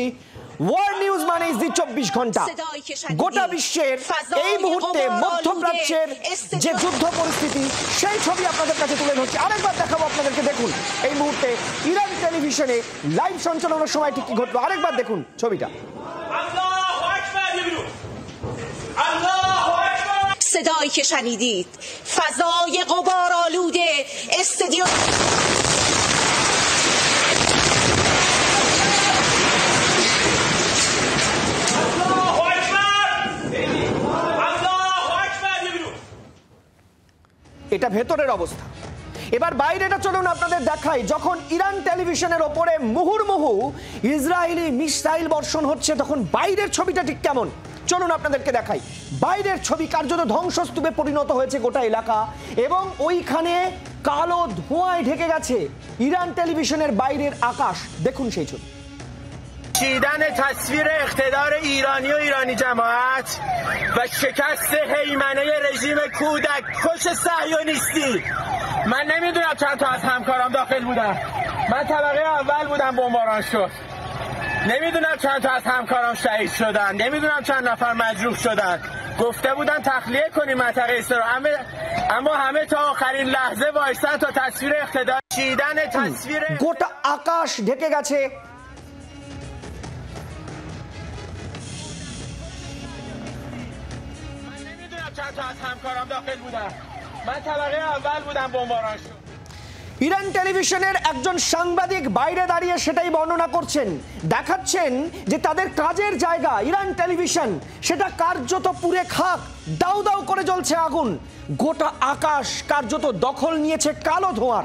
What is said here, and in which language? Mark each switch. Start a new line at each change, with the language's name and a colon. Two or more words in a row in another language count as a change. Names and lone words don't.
Bangla: ওয়ার্ল্ড নিউজ মানে জি 24 ঘন্টা। গোটা বিশ্বের এই মুহূর্তে মধ্যপ্রাচ্যের যে যুদ্ধ পরিস্থিতি, সেই ছবি আপনাদের কাছে তুলে ধরছি। আরেকবার দেখাবো আপনাদেরকে, দেখুন এই মুহূর্তে ইরান টেলিভিশনে লাইভ সঞ্চালনের সময় ঠিক কি ঘটলো। আরেকবার দেখুন ছবিটা।
Persian: صدایی که شنیدید فضای غبارآلوده استادیوم
Bangla: এটা ভেতরের অবস্থা। এবার বাইরেটা চলুন আপনাদের দেখাই। যখন ইরান টেলিভিশনের ওপরে মুহুর্মুহু ইসরায়েলি মিসাইল বর্ষণ হচ্ছে, তখন বাইরের ছবিটা ঠিক কেমন চলুন আপনাদেরকে দেখাই। বাইরের ছবি কার্যত ধ্বংসস্তূপে পরিণত হয়েছে গোটা এলাকা, এবং ওইখানে কালো ধোঁয়ায় ঢেকে গেছে ইরান টেলিভিশনের বাইরের আকাশ। দেখুন সেই ছবি।
Persian: چیدن تصویر اقتدار ایرانی و ایرانی جماعت و شکست هیمنه رژیم کودک کش صهیونیستی. من نمیدونم چند تا از همکارام داخل بودن، من طبقه اول بودم بمباران شد، نمیدونم چند تا از همکارام شهید شدن، نمیدونم چند نفر مجروح شدن. گفته بودن تخلیه کنیم منطقه اسرائیل، اما همه تا آخرین لحظه وایسن تا تصویر اقتدار چیدن تصویر
Bangla: গোটা আকাশ ঢেকে গেছে।
Persian: چند تا از همکارام داخل بودن، من طبقه اول بودم بمباران شد।
Bangla: ইরান টেলিভিশনের একজন সাংবাদিক বাইরে দাঁড়িয়ে সেটাই বর্ণনা করছেন, দেখাচ্ছেন যে তাদের কাজের জায়গা ইরান টেলিভিশন, সেটা কার্যত পুড়ে খাক, দাউ দাউ করে জ্বলছে আগুন, গোটা আকাশ কার্যত দখল নিয়েছে কালো ধোঁয়ার।